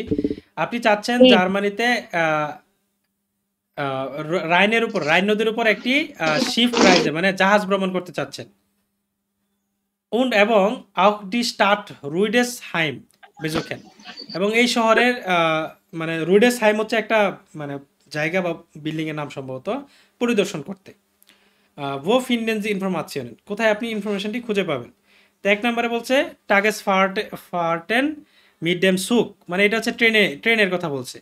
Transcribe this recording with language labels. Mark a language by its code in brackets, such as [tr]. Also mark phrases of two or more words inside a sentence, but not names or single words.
[bn] আপনি চাচ্ছেন জার্মানিতে রাইন নদীর উপর একটি শিপ রাইজে মানে জাহাজ ভ্রমণ করতে চাচ্ছেন। [de] এবং auch die Stadt Rüdesheim besuchen, [bn] এবং এই শহরের মানে রুডেসহাইম হচ্ছে একটা মানে জায়গা বা বিল্ডিং এর নাম সম্ভবত, পরিদর্শন করতে। [de] wo finden Sie Informationen, [bn] কোথায় আপনি ইনফরমেশনটি খুঁজে পাবেন? তো ১ নম্বরে বলছে [de] Tagesfahrten mit dem Zug, [bn] মানে এটা হচ্ছে ট্রেনের কথা বলছে।